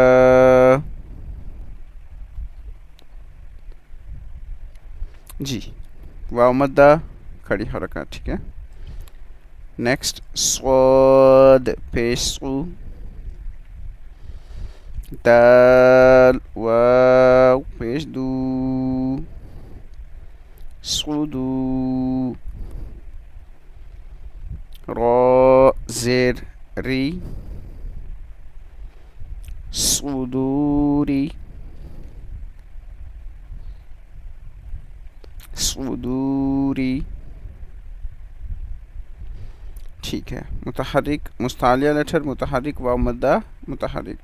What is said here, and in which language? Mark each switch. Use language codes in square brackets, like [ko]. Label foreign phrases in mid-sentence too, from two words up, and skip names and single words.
[ur] جی واو مدہ کھڑی حرکات ٹھیک ہے. نیکسٹ صاد پیش سو. دال واو پیش دو. [ar] صدو. [ur] را زیر ری. [ar] صدوری. [ur] صدوری. ٹھیک ہے. متحرک مستعلیہ لیٹر متحرک واو مدہ متحرک.